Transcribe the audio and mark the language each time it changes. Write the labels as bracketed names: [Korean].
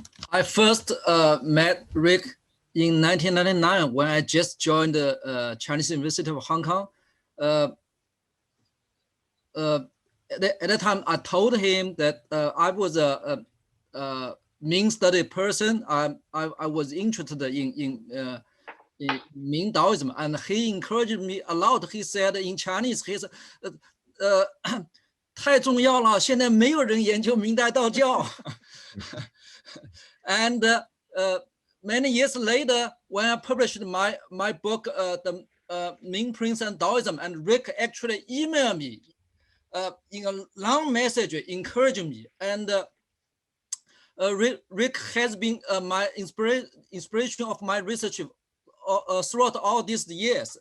[English] I first met Rick in 1999 when I just joined the Chinese University of Hong Kong. At that time, I told him that I was a Ming study person. I was interested in Ming Taoism, and he encouraged me a lot. He said in Chinese, he said, [Chinese] 太重要了，现在没有人研究明代道教。 [English] And many years later, when I published my book, The Ming Prince and Taoism, and Rick actually emailed me in a long message encouraging me. And Rick has been my inspiration of my research throughout all these years.